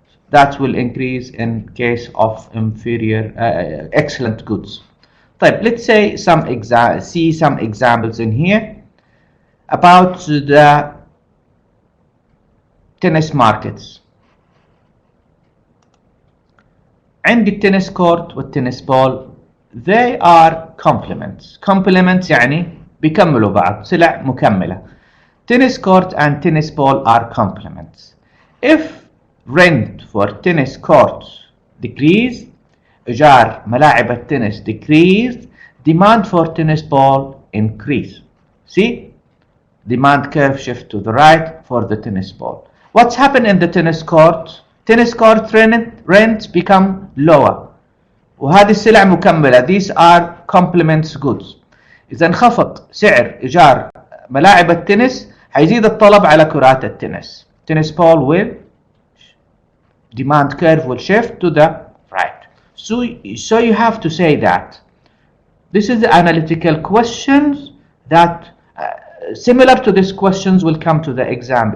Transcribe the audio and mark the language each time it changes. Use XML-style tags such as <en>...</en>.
<en>That will increase in case of inferior, excellent goods. طيب, let's say see some examples in here about the tennis markets.</en> <ar>عندي التنس كورت والتنس بول.</ar> <en>They are complements.</en> <ar>Complements يعني بيكملوا بعض، سلع مكملة.</ar> <en>Tennis court and tennis ball are complements. If rent for tennis courts decrease,</en> <ar>إيجار ملاعب التنس</ar> <en>decreased, demand for tennis ball increase. See? Demand curve shift to the right for the tennis ball. What's happened in the tennis court? Tennis court rents become lower.</en> <ar>وهذه السلع مكملة.</ar> <en>These are complements goods.</en> <ar>إذا انخفض سعر إيجار ملاعب التنس، هيزيد الطلب على كرات التنس.</ar> <en>Tennis ball will demand curve will shift to the right. So you have to say that this is the analytical questions that similar to these questions will come to the exam.</en>